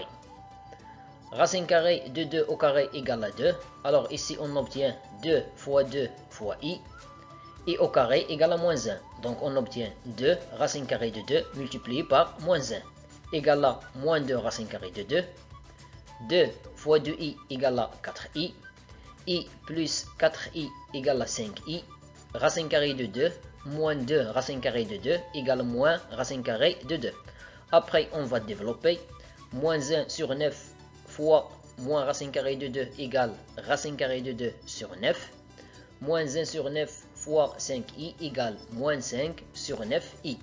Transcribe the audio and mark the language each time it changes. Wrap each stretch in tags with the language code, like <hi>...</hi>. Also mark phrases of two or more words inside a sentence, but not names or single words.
<fr>Racine carrée de 2 au carré égale à 2. Alors ici on obtient 2 fois 2 fois i. I au carré égale à moins 1. Donc on obtient 2 racine carrée de 2 multiplié par moins 1 égale à moins 2 racine carrée de 2. 2 fois 2i égale à 4i. I plus 4i égale à 5i. Racine carrée de 2 moins 2 racine carrée de 2 égale moins racine carrée de 2. Après on va développer. Moins 1 sur 9 fois moins racine carrée de 2 égale racine carrée de 2 sur 9. Moins 1 sur 9 fois 5i égale moins 5 sur 9i.</fr>